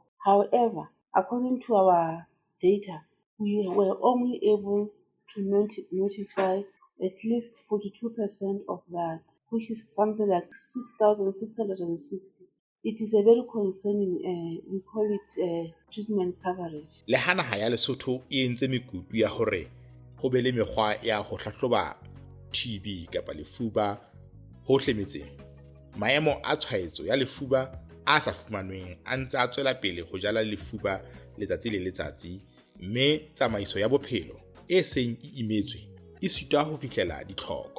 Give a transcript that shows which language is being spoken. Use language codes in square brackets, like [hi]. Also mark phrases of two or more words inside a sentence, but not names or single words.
[en] However, according to our data, we were only able to notify at least 42% of that, which is something like 6,660. It is a very concerning, we call it treatment coverage. [st] Le ha naha ya Lesotho e entse mekutu ya hore ho be le mekgwa ya ho hlahloba TB kapa lefuba hohle metseng, maemo a tshwaetso ya lefuba a sa fumanweng a ntse a tswela pele ho jala lefuba letsatsi le letsatsi, mme tsamaiso ya bophelo e seng e imetswe e sita ho fihlela ditlhoko.